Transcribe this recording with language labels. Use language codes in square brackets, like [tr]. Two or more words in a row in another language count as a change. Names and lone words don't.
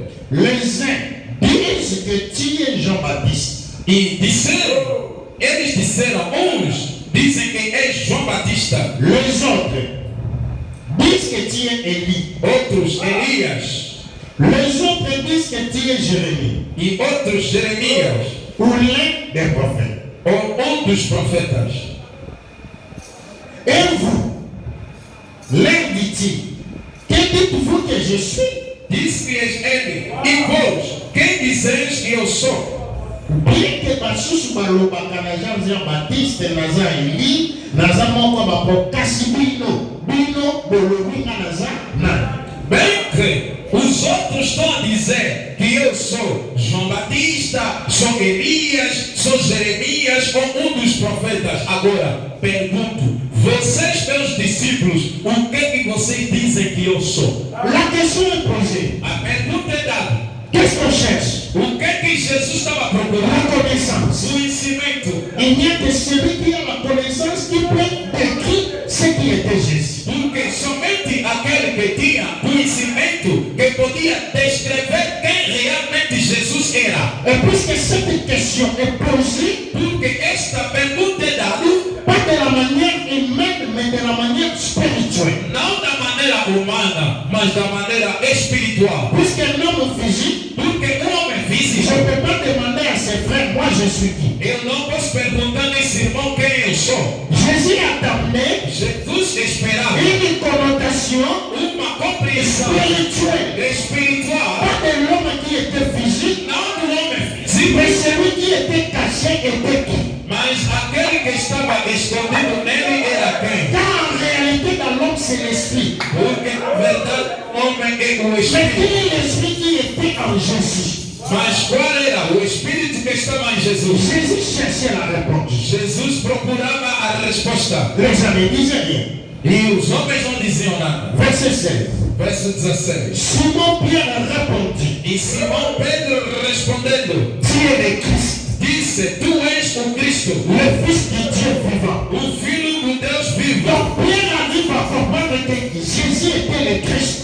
[fr] les uns disent que tu es Jean-Baptiste, [pt] e eles disseram, uns dizem que é João Batista, [fr] les autres disent que tu es Élie, [pt] outros Elias [fr] les autres disent que tu es Jérémie, [pt] e outros Jeremias, [fr] ou l'un des prophètes. [pt] ou dos profetas. [fr] Et vous, l'un dit-il, que dites-vous que je suis? [pt] Disse-lhes ele, e vós, quem dizeis que eu sou? [fr] Bien que [ln] basusu balobaka na Jean-Baptiste naza Eli, naza moko bakokasi bino bolobi nga naza nani? [pt] Bem que os outros estão a dizer que eu sou João Batista, sou Elias, sou Jeremias ou dos profetas. Agora, pergunto, vocês, meus discípulos, o que vocês dizem que eu sou? [fr] La question est posée. [pt] A pergunta é dada. [fr] Qu'est-ce qu'on cherche? [pt] O que Jesus estava [fr] La [pt] procurando? [fr] connaissance. [pt] Conhecimento. [fr] Il n'y a que celui qui a la connaissance qui peut décrire ce qui était Jésus. [pt] Porque somente aquele que tinha conhecimento que podia descrever quem realmente Jesus era. [fr] Et puisque cette question est posée, [pt] Porque esta pergunta é dada [fr] pas de la manière humaine, mais de la manière spirituelle. [pt] não da maneira humana, mas da maneira espiritual. [fr] Puisqu'un homme physique, [pt] Porque um homem [fr] je [pt] físico, [fr] ne peux pas demander à ses frères, moi je suis qui? [pt] eu não posso perguntar nesse irmão quem eu sou. [fr] Jésus attendait [pt] Jesus esperava [fr] une connotation [pt] uma compreensão [fr] spirituelle. [pt] espiritual, [fr] Pas de l'homme qui était physique, [pt] não do homem [fr] mais [pt] físico, [fr] celui qui était caché était qui? [pt] mas aquele que estava escondido nele era quem? [fr] Car en réalité, dans l'homme, c'est l'esprit. [pt] Porque na verdade o homem é o [fr] Mais [pt] espírito. [fr] quel est l'esprit qui était en Jésus? [pt] Mas qual era o espírito que estava em Jesus? Jesus. [fr] Jésus cherchait la réponse. [pt] Jesus procurava a resposta. [fr] Les gens ne disaient rien. [pt] E os homens não diziam nada. [fr] Verset 16. [pt] Verso 16. [fr] Simon Pierre répondit, [pt] E Simão Pedro respondendo, [fr] tu es le Christ, [pt] disse, tu és o Cristo, [fr] le Fils du Dieu vivant. [pt] o Filho do Deus vivo. [fr] Donc Pierre arrive à comprendre que Jésus était le Christ.